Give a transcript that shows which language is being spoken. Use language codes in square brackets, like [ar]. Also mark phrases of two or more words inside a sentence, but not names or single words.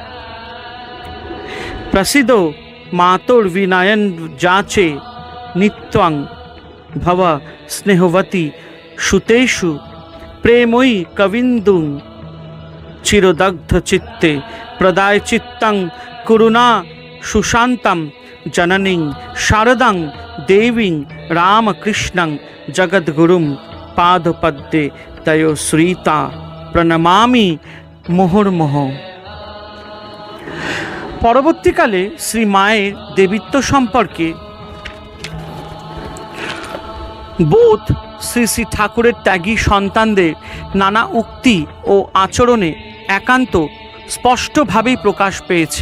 [sa] प्रसिद्धो मातुर्विनयन जाचे नित्यं भव स्नेहवती सुतेषु प्रेमोयि कविन्दुं चिरदग्ध चित्ते प्रदाय चित्तं कुरुना सुशान्तं जननीं शारदां देवीं रामकृष्णं जगद्गुरुं पादपद्मे तयो श्रीता प्रणमामि मुहुर्मुहुः। [bn] পরবর্তীকালে শ্রী মায়ের দেবীত্ব সম্পর্কে বোধ শ্রী শ্রী ঠাকুরের ত্যাগী সন্তানদের নানা উক্তি ও আচরণে একান্ত স্পষ্টভাবেই প্রকাশ পেয়েছে।